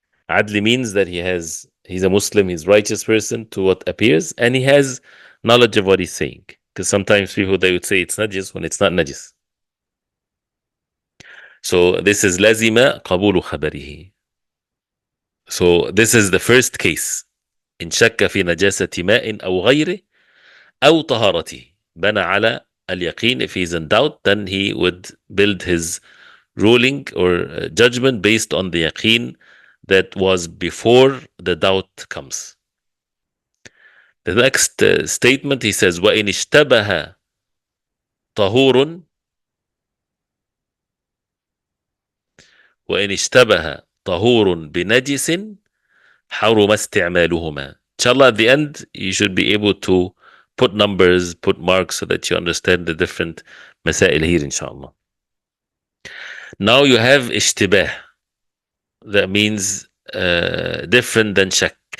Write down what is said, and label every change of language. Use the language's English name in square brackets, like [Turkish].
[English] Adli means that he's a Muslim, he's a righteous person to what appears, and he has knowledge of what he's saying. Because sometimes people, they would say it's najis when it's not najis. So this is lazima qabulu khabarihi. So this is the first case. [Arabic] إن شك في نجاسة ماء أو غيره أو طهارته بنى على اليقين. [English] If he's in doubt, then he would build his ruling or judgment based on the yaqeen that was before the doubt comes. The next statement, he says, [Arabic] وَإِنِ اشْتَبَهَ طَهُورٌ وَإِنِ اشْتَبَهَ طَهُورٌ بِنَجِسٍ حَرُمَ اسْتِعْمَالُهُمَا. [English] Inshallah, at the end, you should be able to put numbers, put marks so that you understand the different masail here, inshallah. Now you have ishtibah. That means different than shak.